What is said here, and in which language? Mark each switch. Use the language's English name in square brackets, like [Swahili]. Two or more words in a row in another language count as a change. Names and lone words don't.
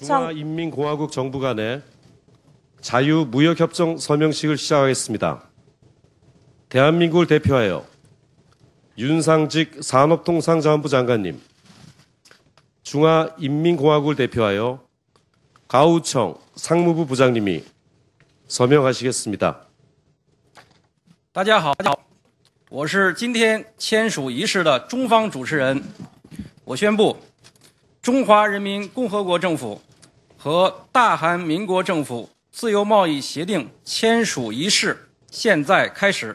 [Korean] 중화인민공화국 정부 간의 자유무역협정 서명식을 시작하겠습니다. 대한민국을 대표하여 윤상직 산업통상자원부 장관님, 중화인민공화국을 대표하여 가우청 상무부 부장님이 서명하시겠습니다. [Chinese] 大家好，我是今天签署仪式的中方主持人。我宣布，中华人民共和国政府和大韩民国政府自由贸易协定签署仪式现在开始。